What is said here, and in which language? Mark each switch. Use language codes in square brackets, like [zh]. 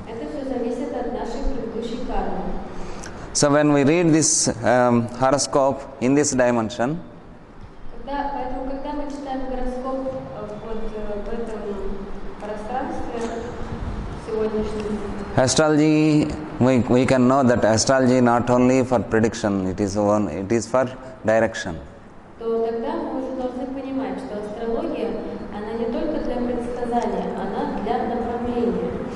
[ru] Это все зависит от нашей предыдущей кармы. [en] So when we read this horoscope in this dimension, [ru] Поэтому, когда мы читаем гороскоп в этом пространстве сегодняшнем, [en] astrology, we can know that astrology not only for prediction, it is for direction. [ru] то тогда мы уже должны понимать, что астрология, она не только для предсказания, она для направления.